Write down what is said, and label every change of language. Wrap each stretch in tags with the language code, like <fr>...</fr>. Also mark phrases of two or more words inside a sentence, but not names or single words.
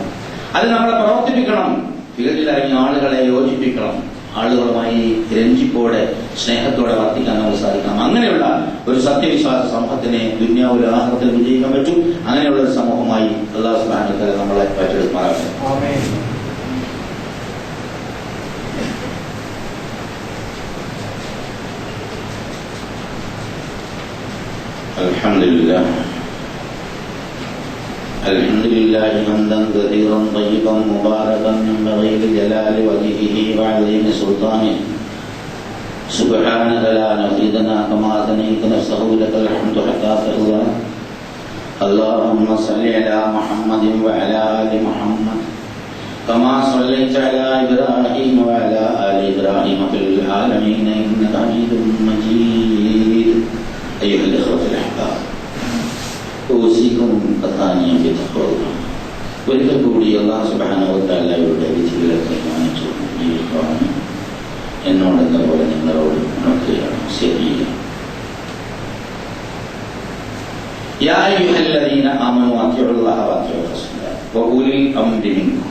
<ml>അത് നമ്മളെ പ്രവർത്തിപ്പിക്കണം. ഫീൽഡിലിറങ്ങിയ ആളുകളെ യോജിപ്പിക്കണം. ആളുകളുമായി രഞ്ജിപ്പോടെ സ്നേഹത്തോടെ വർത്തിക്കാൻ നമുക്ക് സാധിക്കണം. അങ്ങനെയുള്ള ഒരു സത്യവിശ്വാസ സമൂഹത്തിനെ ദുനിയാവിലും ആഖിറത്തിലും വിജയിക്കാൻ പറ്റും. അങ്ങനെയുള്ള ഒരു സമൂഹമായി അല്ലാഹു</ml> <ar>سبحانه وتعالى</ar> <ml>നമ്മളെ ഏറ്റെടുക്കുമാറാകട്ടെ. ആമീൻ.</ml> <ar>الحمد لله حمدا كثيرا طيبا مباركا ينبغي لجلال وجهه وعظيم سلطانه. سبحانك لا نحصي ثناء كما اثنيت نفسه لك الحمد حتى ترضى. اللهم صل على محمد وعلى ال محمد كما صليت على ابراهيم وعلى ال ابراهيم في العالمين انك حميد مجيد. ايها الاخوه الاحباب ഓസിക്കും കഥാനിയും വിധപ്പെടുന്നു.</ar> <ml>ഒരിക്കൽ കൂടി അല്ലാഹു</ml> <ar>سبحانه وتعالى</ar> <ml>വിധികളൊക്കെ മാനിച്ചു ജീവിക്കുവാൻ എന്നോടെന്ന പോലെ നിങ്ങളോട് ഉണർത്തുകയാണ്. ശരിയില്ല.</ml> <ar>يا أيها الذين آمنوا أطيعوا الله وأطيعوا الرسول وأولي الأمر منكم.</ar>